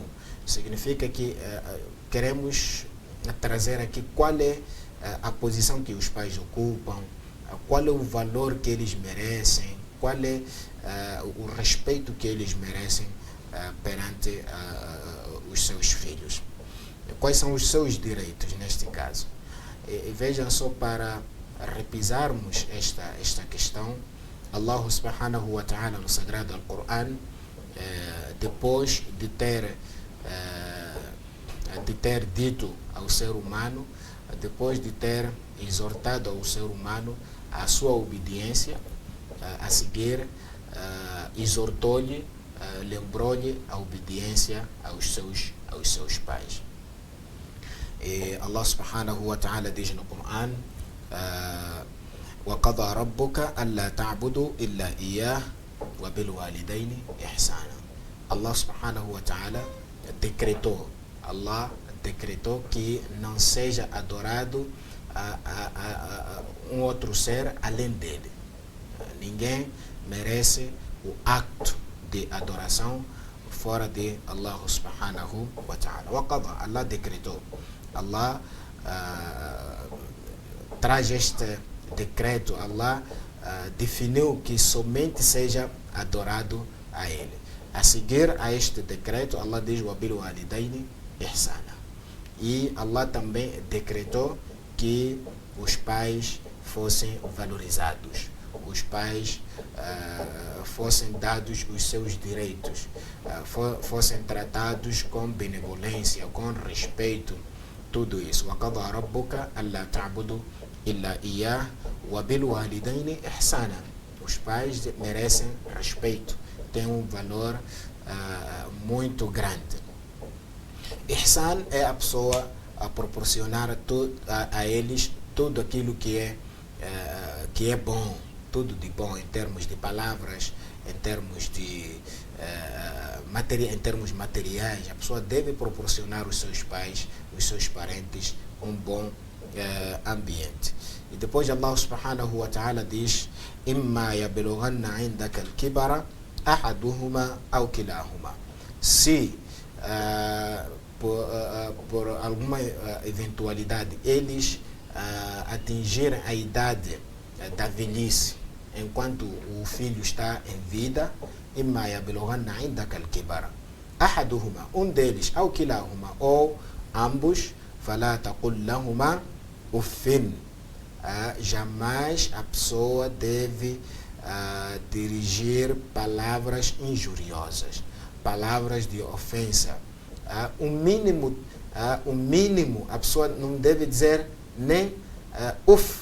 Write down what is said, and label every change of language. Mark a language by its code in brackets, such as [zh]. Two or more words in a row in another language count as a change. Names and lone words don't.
[pt] Significa que queremos trazer aqui qual é a posição que os pais ocupam, qual é o valor que eles merecem, qual é o respeito que eles merecem perante os seus filhos. Quais são os seus direitos neste caso? E vejam só, para repisarmos esta questão, [ar] الله سبحانه وتعالى [pt] no Sagrado Al-Quran, depois de ter dito ao ser humano, depois de ter exortado ao ser humano a sua obediência, a seguir exortou-lhe, lembrou-lhe a obediência aos seus pais. [ar] E الله سبحانه وتعالى [pt] diz no Quran: [ar] وَقَضَى رَبُّكَ أَلَّا تَعْبُدُوا إِلَّا إِيَّاهُ وَبِالْوَالِدَيْنِ إِحْسَانًا. الله سبحانه وتعالى [pt] decretou que não seja adorado a um outro ser além dele. Ninguém merece o acto de adoração fora de [ar] الله سبحانه وتعالى. [pt] وَقَضَى, Allah decretou. Allah traz este decreto, Allah definiu que somente seja adorado a ele. A seguir a este decreto, Allah diz: [ar] وَبِالْوَالِدَيْنِ إِحْسَانًا. [pt] E Allah também decretou que os pais fossem valorizados, os pais fossem dados os seus direitos, fossem tratados com benevolência, com respeito, tudo isso. [ar] وَقَضَى رَبُّكَ أَلَّا تَعْبُدُوا إِلَّا إِيَّاهُ وَبِالْوَالِدَيْنِ إِحْسَانًا. [pt] Os pais merecem respeito, têm um valor muito grande. Ihsan é a pessoa a proporcionar a eles tudo aquilo que é bom, tudo de bom em termos de palavras, em termos de em termos materiais. A pessoa deve proporcionar aos seus pais, os seus parentes, um bom ambiente. E depois [ar] الله سبحانه وتعالى diz: إِمَّا يَبْلُغَنَّ عِنْدَكَ الْكِبَرَ أَحَدُهُمَا أَوْ كِلَاهُمَا. [pt] Se por alguma eventualidade eles atingirem a idade da velhice enquanto o filho está em vida, [ar] إما يبلغن عندك الكبر أحدهما deles أو كلاهما [pt] ou ambos [ar] فلا تقل لهما أف. [pt] Jamais a pessoa deve dirigir palavras injuriosas, palavras de ofensa. O mínimo, a pessoa não deve dizer nem uf.